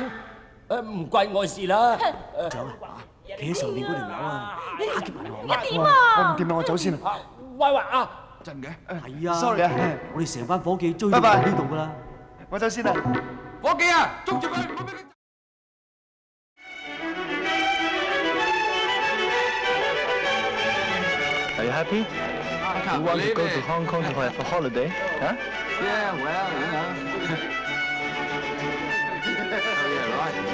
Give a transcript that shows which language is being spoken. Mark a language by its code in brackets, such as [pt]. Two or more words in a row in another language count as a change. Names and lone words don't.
[yue] 唔關我事啦。走啊！企喺上面嗰條友啊，打劫銀行啊！點啊？我唔掂啦，我走先啦。喂啊！真嘅？係啊 sorry 啊，我哋成班伙計追到嚟呢度噶啦。我走先啦。伙計啊，捉住佢，唔好俾佢。 [en] Are you happy? You want to go to Hong Kong to have a holiday? Huh? Yeah, well, you know. Oh, yeah, right.